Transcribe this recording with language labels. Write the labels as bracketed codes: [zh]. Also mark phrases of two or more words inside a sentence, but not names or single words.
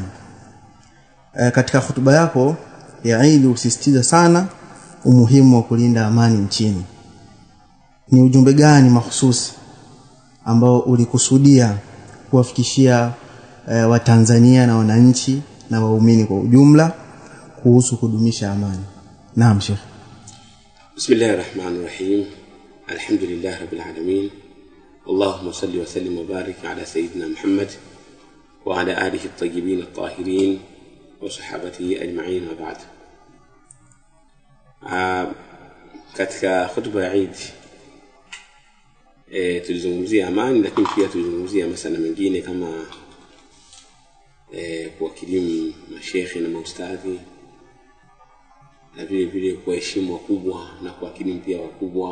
[sw] Katika hutuba yako ya Eid usisitiza sana umuhimu wa kulinda amani nchini. Ni ujumbe gani mahususi ambao ulikusudia kuwafikishia Watanzania na wananchi na waumini kwa ujumla kuhusu kudumisha amani? Naam Sheikh. [ar] بسم الله الرحمن الرحيم. الحمد لله رب العالمين. اللهم صل وسلم وبارك على سيدنا محمد وعلى آله الطيبين الطاهرين وصحابته أجمعين وبعد. [sw] Katika hutuba ya Eid tulizungumzia amani, lakini pia tulizungumzia masuala mengine kama kuwakilimu masheikhi na maustadhi, na vile kuheshimu wakubwa na kuwakilimu pia wakubwa.